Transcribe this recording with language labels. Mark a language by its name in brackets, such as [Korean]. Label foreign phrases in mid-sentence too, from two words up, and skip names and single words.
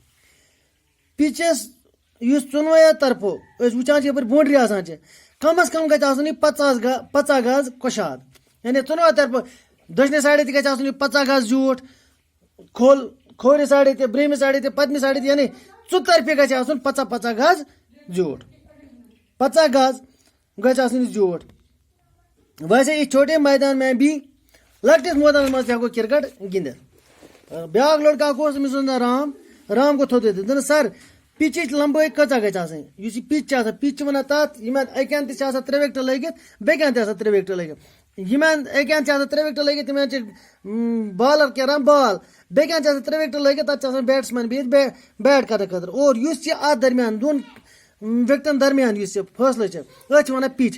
[Kashmiri] پِچس یُس ژۄنوَیو طرفو أسۍ وٕچھان چھِ یپٲرۍ باونڈری آسان چھِ، کم از کم گژھِ آسُن یہِ 50 گز کۄشاد، یعنی ژۄنوَیو طرفو دٔچھنہِ سایڈٕ تہِ گژھِ آسُن یہِ 50 گز زیوٗٹھ، کھوورِ سایڈٕ تہِ، برٛہمہِ سایڈٕ تہِ، پٔتمہِ سایڈٕ تہِ، یعنی ژُطرفہِ گژھِ آسُن 50 گز زیوٗٹھ، 50 گز گژھِ آسُن یہِ زیوٗٹھ۔ [Urdu] ویسے یہِ چھوٹے میدان میں بھی [Kashmiri] لۄکٹِس مٲدانس منٛز تہِ ہٮ۪کو کرکٹ گِنٛدِتھ۔ بیٛاکھ لڑکہٕ اکھ اوس، أمِس اوس ناو رام گوٚو تھوٚد ؤتھِتھ، دوٚپنس سر پِچِچ لمبٲے کۭژاہ گژھِ آسٕنۍ، یُس یہِ پِچ چھِ آسان، پِچ چھِ ونان تتھ یِمن اَکہِ انٛدٕ تہِ چھِ آسان 3 وِکٹہٕ لٲگِتھ، بیٚکہِ انٛدٕ تہِ آسان 3 وِکٹہٕ لٲگِتھ۔ یِمن اَکہِ انٛدٕ چھِ آسان 3 وِکٹہٕ لٲگِتھ، تِمن چھِ بالر کران بال، بیٚکہِ انٛدٕ چھِ آسان 3 وِکٹہٕ لٲگِتھ، تتھ چھِ آسان بیٹٕس مین بِہِتھ بیٹ کرنہٕ خٲطرٕ، اور یُس یہِ اتھ درمیان دۄن وِکٹن درمیان یُس یہِ فٲصلہٕ چھِ، أتھۍ چھِ ونان پِچ۔